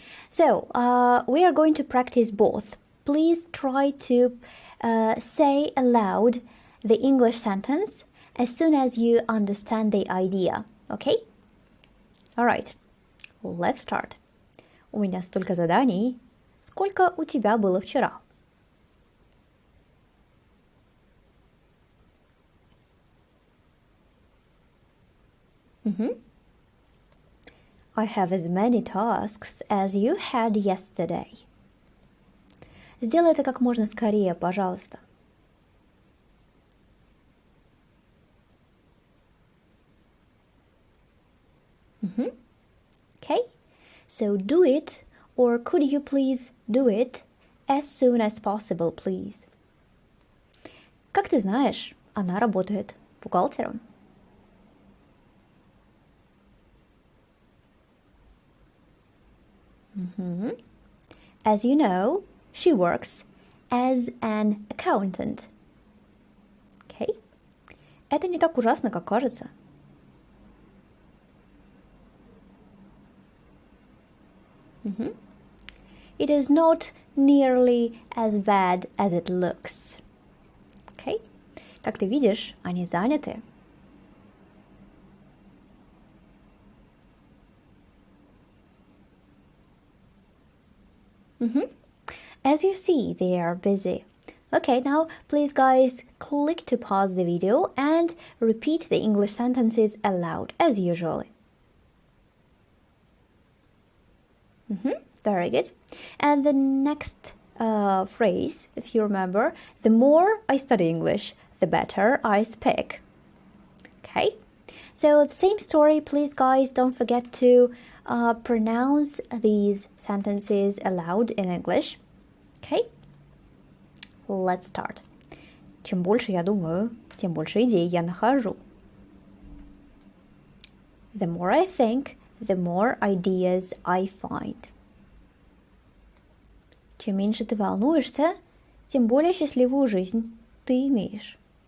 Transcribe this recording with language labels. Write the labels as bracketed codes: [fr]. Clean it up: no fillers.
[en] So, we are going to practice both. Please try to say aloud the English sentence as soon as you understand the idea, okay? Alright, let's start. [ru] У меня столько заданий. Сколько у тебя было вчера? [en] I have as many tasks as you had yesterday. [ru] Сделай это как можно скорее, пожалуйста. [en] Okay, so do it, or could you please do it as soon as possible, please. [ru] Как ты знаешь, она работает бухгалтером. [en] As you know, she works as an accountant. Okay? [ru] Это не так ужасно, как кажется. [en] It is not nearly as bad as it looks. Okay? [ru] Как ты видишь, они заняты. [en] As you see, they are busy. Okay, now please guys click to pause the video and repeat the English sentences aloud as usual. Very good. And the next phrase, if you remember, the more I study English, the better I speak. Okay, so the same story, please guys don't forget to pronounce these sentences aloud in English. Okay, let's start. [ru] Чем больше я думаю, тем больше идей я нахожу. [en] The more I think, the more ideas I find. [ru] Чем меньше ты волнуешься, тем более счастливую жизнь ты имеешь.